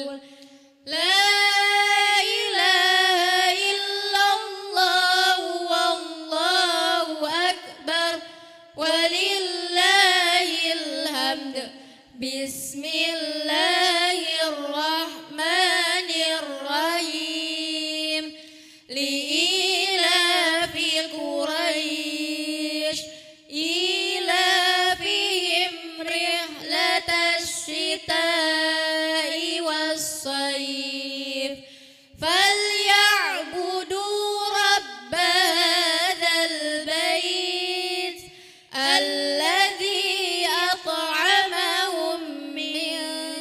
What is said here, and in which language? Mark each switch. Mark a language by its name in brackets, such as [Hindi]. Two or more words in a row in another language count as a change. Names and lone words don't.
[Arabic] لا إله إلا الله والله أكبر ولله الحمد. بسم الله الرحمن الرحيم. لإيلاف قريش إيلافهم رحلة الشتاء والصيف فليعبدوا رب هذا البيت الذي أطعمهم من